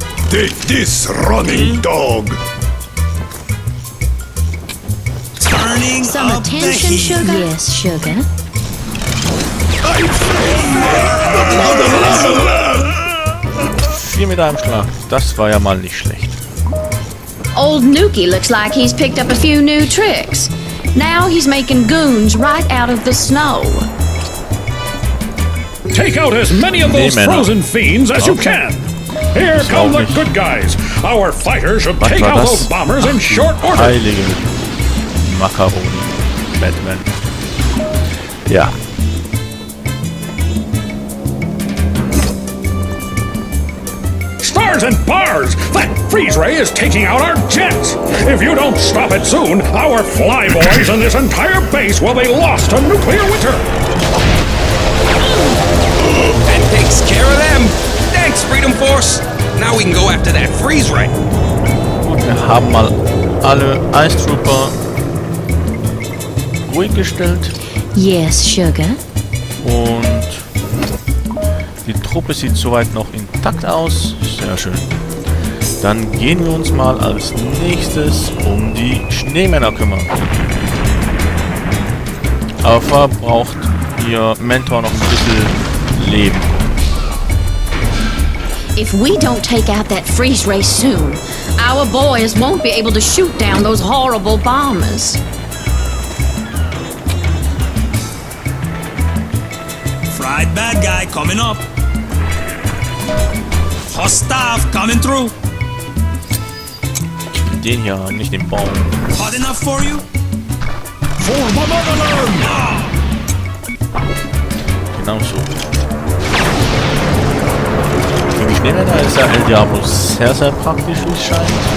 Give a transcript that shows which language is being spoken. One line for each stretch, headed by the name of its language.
English: Take this, running dog. Turning Some up the attention, heat. sugar? Yes, sugar.
German: Vier mit einem Schlag. Das war ja mal nicht schlecht.
English: Old Nuki looks like he's picked up a few new tricks. Now he's making goons right out of the snow. Take out as many of those frozen fiends as you can. Here come the good guys. Our fighters should take out those bombers in short order.
German: Heilige Macaroni. Batman. Ja.
English: Stars and bars! That freeze ray is taking out our jets! If you don't stop it soon, our flyboys and this entire base will be lost to nuclear winter! That takes care of them. Thanks, Freedom Force. Now we can go after that freeze ray.
German: Gut, wir haben mal alle Ice Trooper ruhig gestellt.
English: Yes, sugar.
German: Und die Truppe sieht soweit noch intakt aus. Sehr schön. Dann gehen wir uns mal als nächstes um die Schneemänner kümmern. Aber braucht ihr Mentor noch ein bisschen Leben.
English: If we don't take out that freeze ray soon, our boys won't be able to shoot down those horrible bombers. Fried bad guy coming up. Hostile coming through.
German: Ich will den hier, nicht den Baum.
English: Hot enough for you? For my motherland!
German: Genau so. Gegen die Schneemänner ist ja El Diablo sehr, sehr praktisch, wie es scheint.